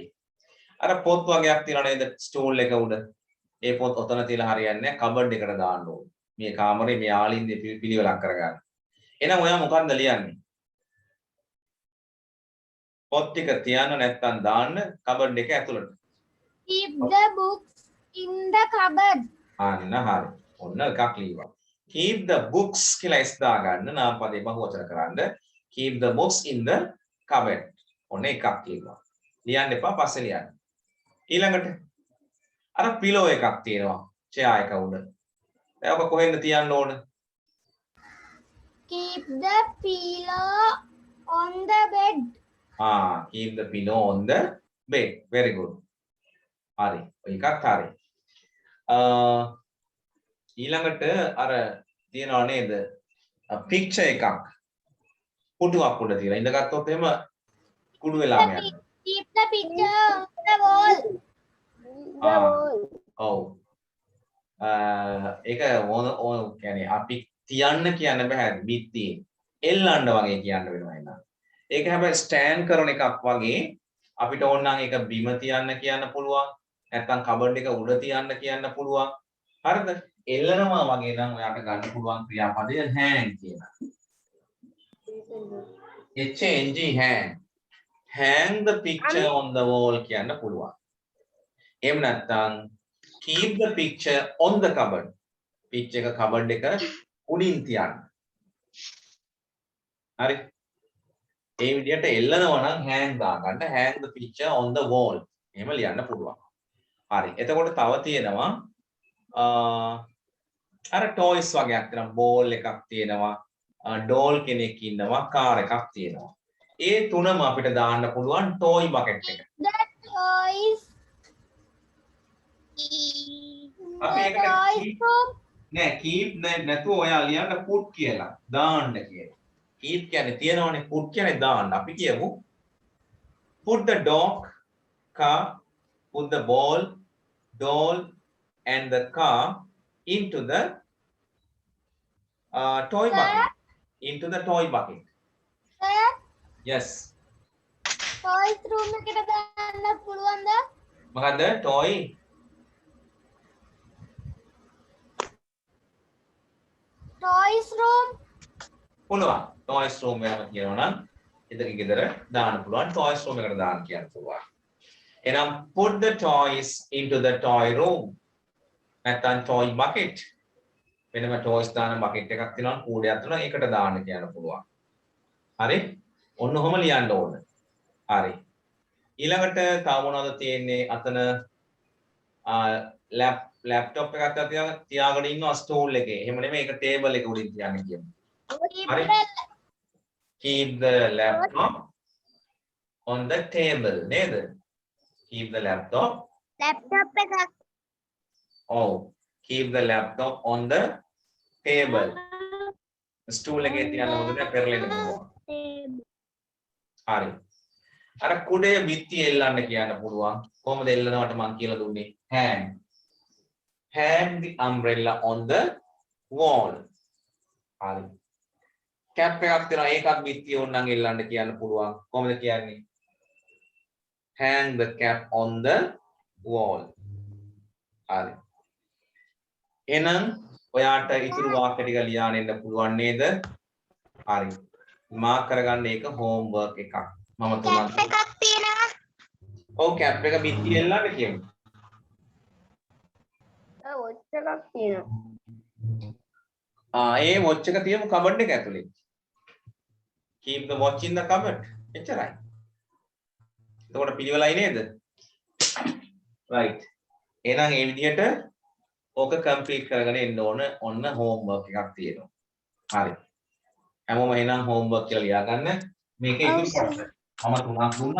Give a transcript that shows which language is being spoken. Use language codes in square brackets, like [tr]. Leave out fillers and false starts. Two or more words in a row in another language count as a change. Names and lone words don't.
[si] අර පොත් වගේක් තියනවා නේද ස්ටූල් එක උඩ. ඒ පොත් ඔතන තියලා හරියන්නේ නැහැ. කබඩ් එකට දාන්න ඕනේ. මේ කාමරේ මේ ආලින්දේ පිළිවෙලක් කරගන්න. එහෙනම් ඔයා මොකක්ද ලියන්නේ? පොත් ටික තියන්න නැත්නම් දාන්න කබඩ් එක ඇතුළට. [en] Keep the books in the cupboard. [si] අන්න හරි. ඔන්න එකක් ලියවා. [en] Keep the books [si] කියලා S දාගන්න නාම පදේ බහුවචන කරන්න. [en] Keep the books in the cupboard. [si] ඔන්න එකක් ලියවා. ලියන්න එපා පස්සේ ලියන්න. ඊළඟට අර පිලෝ එකක් තියෙනවා. චෙයා එක උඩ. දැන් ඔක කොහෙන්ද තියන්න ඕන? [en] Keep the pillow on the bed. Keep the pillow on the bed. Very good. [si] හරි. ඔය එකක් හරි. ඊළඟට අර තියනවා නේද? පික්චර් එකක්. පුටුවක් උඩ තියලා ඉඳගත්තොත් එහෙම කුඩු වෙලාම යනවා. [en] Keep the picture on the wall. [si] ඔව්. ඒක ඕන කියන්නේ අපි තියන්න කියන්න බෑ බිත්තියේ. එල්ලන්න වගේ කියන්න වෙනවා එහෙනම්. ඒක හැබැයි ස්ටෑන්ඩ් කරන එකක් වගේ අපිට ඕන නම් ඒක බිම තියන්න කියන්න පුළුවන්. නැත්නම් කබඩ් එක උඩ තියන්න කියන්න පුළුවන්. හරිද? එල්ලනවා වගේ නම් ඔයාට ගන්න පුළුවන් ක්‍රියාපදය hang කියලා. [en] HNG hang. Hang the picture on the wall [si] කියන්න පුළුවන්. එහෙම නැත්නම් [en] keep the picture on the cupboard. [si] picture එක cupboard එක උඩින් තියන්න. හරි. ඒ විදිහට එල්ලනවා නම් hang දාගන්න. [en] hang the picture on the wall. [si] එහෙම ලියන්න පුළුවන්. හරි. එතකොට තව තියෙනවා අර toys වගේක් තියෙනවා. ball එකක් තියෙනවා. doll කෙනෙක් ඉන්නවා. car එකක් තියෙනවා. ඒ තුනම අපිට දාන්න පුළුවන් [en] toy bucket [si] එක. [en] The toys. [si] අපි [en] The [si] ඒකට [en] toys room. [si] නෑ keep නැතුව ඔයා ලියන්න put කියලා. දාන්න කියලා. keep කියන්නේ තියනවනේ put කියන්නේ දාන්න. අපි කියමු [en] put the dog, car, put the ball, doll and the car into the toy bucket. Into the toy bucket. Sir, Yes. toys room [si] එකට දාන්න පුළුවන්ද? මොකද්ද toy? [en] Toys room. [si] පුළුවන්. [en] toys room [si] එකම කියනවා නම් ඉදක ගෙදර දාන්න පුළුවන්. [en] toys room [si] එකට දාන්න කියන්න පුළුවන්. එහෙනම් [en] put the toys into the toy room. [si] නැත්නම් [en] toy bucket. [si] වෙනම toys දාන bucket එකක් තියෙනවා කූඩයක් තියෙනවා ඒකට දාන්න කියන්න පුළුවන්. හරි? ඔන්න ඔහම ලියන්න ඕන. හරි. ඊළඟට තව මොනවද තියෙන්නේ? අතන ලැප්ටොප් එකක් තියාගෙන ඉන්නවා ස්ටූල් එකේ. එහෙම නෙමෙයි ඒක ටේබල් එක උඩින් තියන්න කියමු. හරි. [en] Keep the laptop on the table නේද? Keep the laptop. [si] Laptop එකක්. [en] Oh, keep the laptop on the table. [si] ස්ටූල් එකේ තියන්න මොකද පෙරලෙන්න පුළුවන්. හරි. අර කුඩේ බිත්තිය එල්ලන්න කියන්න පුළුවන්. කොහොමද එල්ලනවට මම කියලා දුන්නේ? [en] Hang. Hang the umbrella on the wall. [si] හරි. කැප් එකක් තියෙනවා ඒකත් බිත්තිය ඕනනම් එල්ලන්න කියන්න පුළුවන්. කොහොමද කියන්නේ? [en] Hang the cap on the wall. [si] හරි. එහෙනම් ඔයාට ඉතුරු වාක්‍ය ටික ලියාගෙන ඉන්න පුළුවන් නේද? හරි. මාක් කරගන්න ඒක homework එකක්. මම තුමන් එකක් තියෙනවා. ඔව් කැප් එක බිත්තිය එල්ලන්න කියමු. watch එකක් තියෙනවා. ඒ watch එක තියමු කබඩ් එක ඇතුලේ. [en] Keep the watch in the cupboard. [si] එච්චරයි. එතකොට පිළිවෙලයි නේද? [en] right. [si] එහෙනම් මේ විදිහට ඕක කම්ප්ලීට් කරගෙන එන්න ඕන. ඔන්න homework එකක් තියෙනවා. හරි. හැමෝම එහෙනම් homework කියලා ලියා ගන්න. මේක ඉතුරු කොටස. මම තුනක් දුන්නා.